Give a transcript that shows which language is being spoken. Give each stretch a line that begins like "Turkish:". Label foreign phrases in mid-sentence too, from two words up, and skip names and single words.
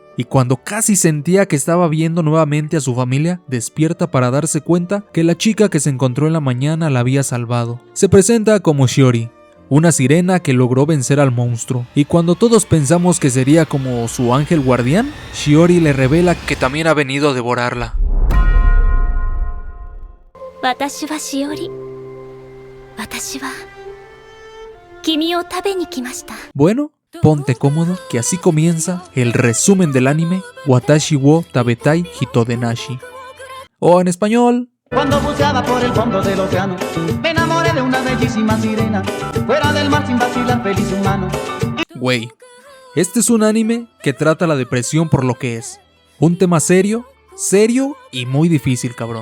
Spanish: Y cuando casi sentía que estaba viendo nuevamente a su familia, despierta para darse cuenta que la chica que se encontró en la mañana la había salvado. Se presenta como Shiori, una sirena que logró vencer al monstruo, y cuando todos pensamos que sería como su ángel guardián, Shiori le revela que también ha venido a devorarla.
Japanese: 私はしおり。私は君を食べに来ました。
Spanish: Bueno, ponte cómodo, que así comienza el resumen del anime Watashi wo tabetai hitodenashi. O en español... Cuando buceaba por el fondo del océano, me enamoré de una bellísima sirena, fuera del mar sin vacilar, feliz humano. Güey, este es un anime que trata la depresión por lo que es. Un tema serio y muy difícil, cabrón.